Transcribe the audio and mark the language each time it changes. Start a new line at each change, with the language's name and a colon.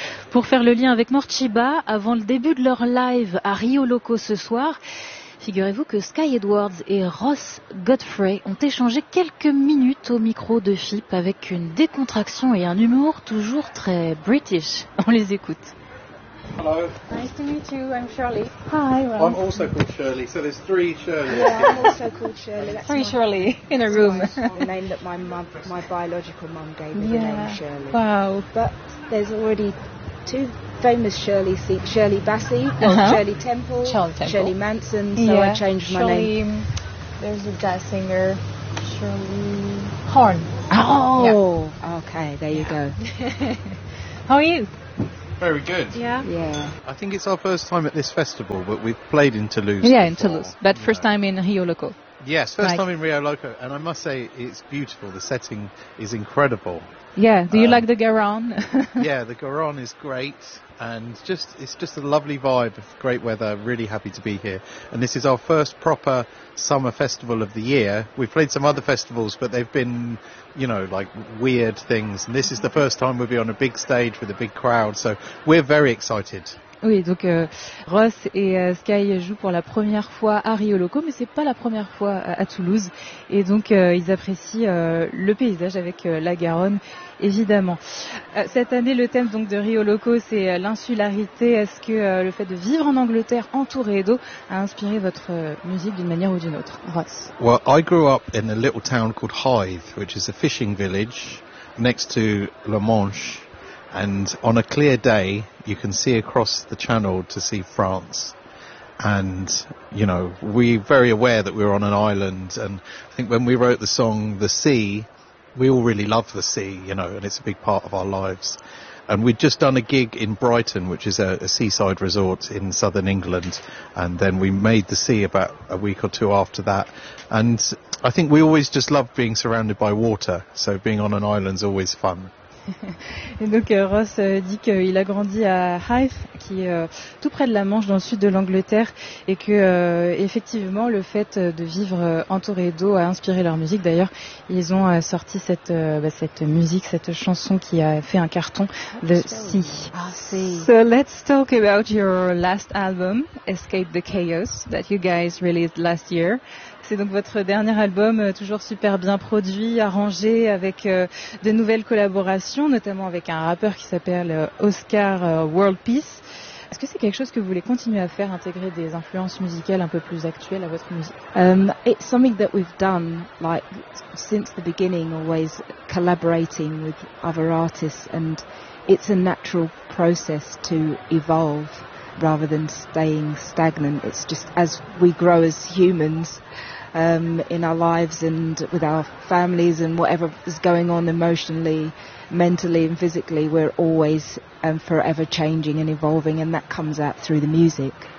French: Pour faire le lien avec Morcheeba, avant le début de leur live à Rio Loco ce soir, figurez-vous que Sky Edwards et Ross Godfrey ont échangé quelques minutes au micro de FIP avec une décontraction et un humour toujours très British. On les écoute.
English: Hello. Nice to meet you. I'm Shirley. Hi, Ron. I'm also called Shirley, so there's three Shirley. Yeah, I'm also called Shirley. That's three Shirley in a room. That's the name that my mum, my biological mum, gave me, yeah. The name Shirley. Wow. But there's already two famous Shirley seats, Shirley Bassey, uh-huh. Shirley Temple, Shirley Manson, so yeah. I changed my Shirley, name. There's a jazz singer, Shirley Horn. Oh. Yeah. Okay, there you go. How are you? Very good. Yeah. I think it's our first time at this festival, but we've played in Toulouse. Yeah, before. In Toulouse. But first time in Rio Loco. Yes, first time in Rio Loco. And I must say, it's beautiful. The setting is incredible. Yeah. Do you like the Garonne? Yeah, the Garonne is great. And just it's just a lovely vibe, great weather, really happy to be here. And this is our first proper summer festival of the year. We've played some other festivals, but they've been, you know, like weird things. And this is the first time we'll be on a big stage with a big crowd. So we're very excited.
French: Oui, donc Ross et Sky jouent pour la première fois à Rio Loco, mais c'est pas la première fois à Toulouse. Et donc ils apprécient le paysage avec la Garonne, évidemment. Cette année, le thème donc de Rio Loco, c'est l'insularité. Est-ce que le fait de vivre en Angleterre entouré d'eau a inspiré votre musique d'une manière ou d'une autre, Ross?
English: Well, I grew up in a little town called Hythe, which is a fishing village next to La Manche. And on a clear day, you can see across the channel to see France. And, you know, we're very aware that we're on an island. And I think when we wrote the song The Sea, we all really love the sea, you know, and it's a big part of our lives. And we'd just done a gig in Brighton, which is a seaside resort in southern England. And then we made the sea about a week or two after that. And I think we always just love being surrounded by water. So being on an island is always fun.
French: Et donc Ross dit qu'il a grandi à Hythe, qui est tout près de la Manche, dans le sud de l'Angleterre, et que effectivement le fait de vivre entouré d'eau a inspiré leur musique. D'ailleurs, ils ont sorti cette musique, cette chanson qui a fait un carton, The Sea.
English: So let's talk about your last album, Escape the Chaos, that you guys released last year.
French: C'est donc votre dernier album, toujours super bien produit, arrangé, avec de nouvelles collaborations, notamment avec un rappeur qui s'appelle Oscar World Peace. Est-ce que c'est quelque chose que vous voulez continuer à faire, intégrer des influences musicales un peu plus actuelles à votre musique?
English: It's something that we've done, like, since the beginning, always collaborating with other artists, and it's a natural process to evolve. Rather than staying stagnant, it's just as we grow as humans in our lives and with our families and whatever is going on emotionally, mentally and physically, we're always and forever changing and evolving, and that comes out through the music.